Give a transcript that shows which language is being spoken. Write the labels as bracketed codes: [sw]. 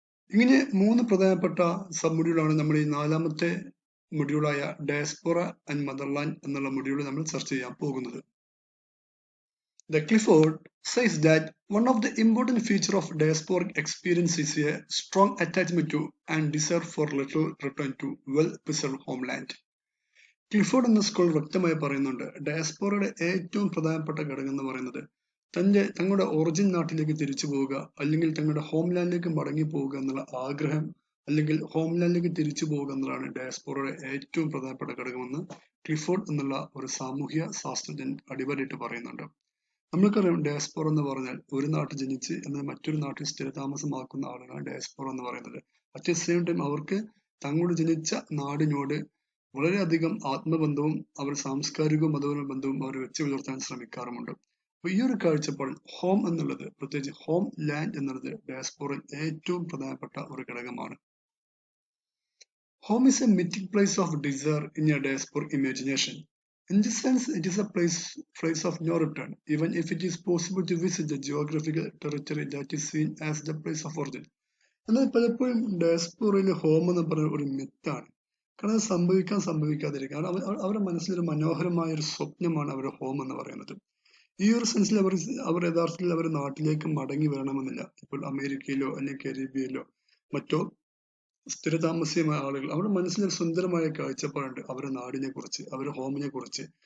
[ml] ഇങ്ങനെ മൂന്ന് പ്രധാനപ്പെട്ട സബ്മൊഡ്യൂളാണ് നമ്മൾ ഈ നാലാമത്തെ മൊഡ്യൂളായ ഡയസ്പോറ ആൻഡ് മദർലാൻഡ് എന്നുള്ള മൊഡ്യൂൾ നമ്മൾ ചർച്ച ചെയ്യാൻ പോകുന്നത്. [en] The Clifford says that one of the important features of diasporic experience is a strong attachment to and desire for little return to well-preserved homeland. [ml] Clifford എന്ന സ്കൂൾ വ്യക്തമായി പറയുന്നുണ്ട്, ഡയസ്പോറയുടെ ഏറ്റവും പ്രധാനപ്പെട്ട ഘടകം എന്ന് പറയുന്നത് തങ്ങളുടെ ഒറിജിൻ നാട്ടിലേക്ക് തിരിച്ചു പോവുക അല്ലെങ്കിൽ തങ്ങളുടെ ഹോംലാൻഡിലേക്ക് മടങ്ങി പോവുക എന്നുള്ള ആഗ്രഹം അല്ലെങ്കിൽ ഹോംലാൻഡിലേക്ക് തിരിച്ചു പോവുക എന്നുള്ളതാണ് ഡയസ്പോറയുടെ ഏറ്റവും പ്രധാനപ്പെട്ട ഘടകമെന്ന് ക്ലിഫോർഡ് എന്നുള്ള ഒരു സാമൂഹ്യ ശാസ്ത്രജ്ഞൻ അടിവരയിട്ട് പറയുന്നുണ്ട്. നമ്മൾക്കറിയാം, ഡയസ്പോറ എന്ന് പറഞ്ഞാൽ ഒരു നാട്ടിൽ ജനിച്ച് എന്നാൽ മറ്റൊരു നാട്ടിൽ സ്ഥിരതാമസമാക്കുന്ന ആളുകളാണ് ഡയസ്പോറ എന്ന് പറയുന്നത്. [en] at the same time [ml] അവർക്ക് തങ്ങളുടെ ജനിച്ച നാടിനോട് വളരെയധികം ആത്മബന്ധവും അവർ സാംസ്കാരികവും മതപരമായ ബന്ധവും അവർ വെച്ച് പുലർത്താൻ ശ്രമിക്കാറുമുണ്ട്. അപ്പൊ ഈ ഒരു കാഴ്ചപ്പാട് ഹോം എന്നുള്ളത്, പ്രത്യേകിച്ച് ഹോം ലാൻഡ് എന്നുള്ളത് ഡയസ്പോറയിൽ ഏറ്റവും പ്രധാനപ്പെട്ട ഒരു ഘടകമാണ്. [en] Home is a mythic place of desire in a diasporic imagination. In this sense, it is a place of no return, even if it is possible to visit the geographical territory that is seen as the place of origin. [ml] എന്നാൽ പലപ്പോഴും ഡയസ്പോറയിലെ home എന്ന് പറയുന്ന ഒരു മിത്താണ്. കാരണം അത് സംഭവിക്കാതിരിക്കുക. അവരുടെ മനസ്സിലൊരു മനോഹരമായ ഒരു സ്വപ്നമാണ് അവരുടെ ഹോം എന്ന് പറയുന്നത്. ഈ ഒരു സെൻസിൽ അവർ യഥാർത്ഥത്തിൽ അവർ നാട്ടിലേക്ക് മടങ്ങി വരണമെന്നില്ല. ഇപ്പോൾ അമേരിക്കയിലോ അല്ലെങ്കിൽ കരീബിയയിലോ മറ്റോ സ്ഥിരതാമസികമായ ആളുകൾ അവരുടെ മനസ്സിലൊരു സുന്ദരമായ കാഴ്ചപ്പാടുണ്ട് അവരുടെ നാടിനെ കുറിച്ച്, അവരുടെ ഹോമിനെ കുറിച്ച്.